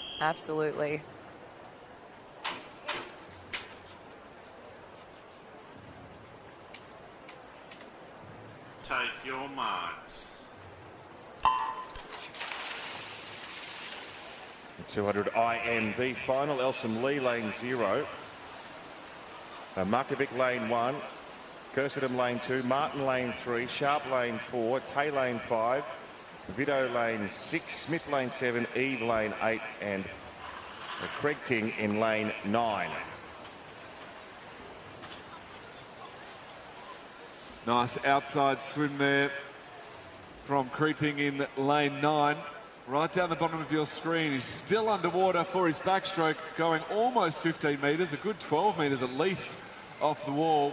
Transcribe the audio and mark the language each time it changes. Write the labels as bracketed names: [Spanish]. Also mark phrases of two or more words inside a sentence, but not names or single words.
[English] Absolutely. Take your marks. The 200 IMB final. Elsom Lee, lane 0. Markovic, lane 1. Kersedam, lane 2. Martin, lane 3. Sharp, lane 4. Tay, lane 5. Vito, lane 6. Smith, lane 7. Eve, lane 8. And Craig Ting in lane 9. Nice outside swim there from Creeting in lane 9. Right down the bottom of your screen, he's still underwater for his backstroke, going almost 15 metres, a good 12 metres at least off the wall.